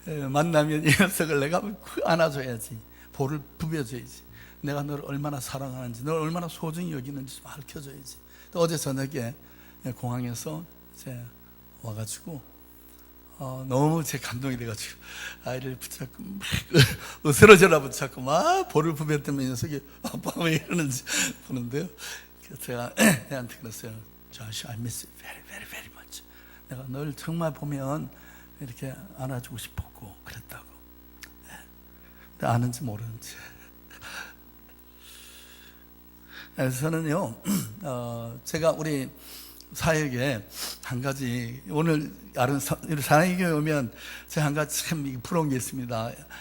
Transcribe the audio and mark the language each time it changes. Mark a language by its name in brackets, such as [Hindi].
[Korean] 만나면 이 녀석을 내가 안아줘야지, 볼을 부벼줘야지, 내가 너를 얼마나 사랑하는지, 너를 얼마나 소중히 여기는지 좀 밝혀줘야지. 또 어제 저녁에 공항에서 이제 와가지고 너무 제 감동이 돼가지고 아이를 붙잡고 막 으스러져라 붙잡고 막 볼을 부볐더니 이 녀석이 아빠 왜 이러는지 보는데요. 제가 애한테 그랬어요. [English] Josh, I miss you very, very, very much. [Korean] 내가 널 정말 보면 이렇게 안아주고 싶었고 그랬다고. 근데 아는지 모르는지. 그래서 저는요, 제가 우리 사역에 한 가지, 오늘 사랑의 교회 오면 제가 한 가지 참 부러운 게 있습니다.